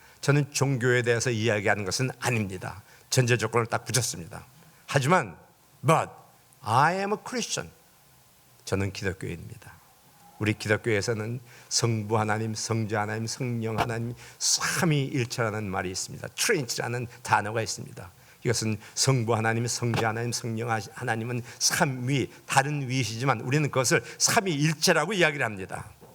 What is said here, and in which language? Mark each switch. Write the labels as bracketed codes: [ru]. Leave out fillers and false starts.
[ko] 저는 종교에 대해서 이야기하는 것은 아닙니다. 전제 조건을 딱 붙였습니다. 하지만 [en] but I am a Christian. [ko] 저는 기독교인입니다. 우리 기독교에서는 성부 하나님, 성자 하나님, 성령 하나님, 삼위일체라는 말이 있습니다. 트리니티라는 단어가 있습니다. 이것은 성부 하나님, 성자 하나님, 성령 하나님은 삼위, 다른 위이시지만 우리는 그것을 삼위일체라고 이야기를 합니다.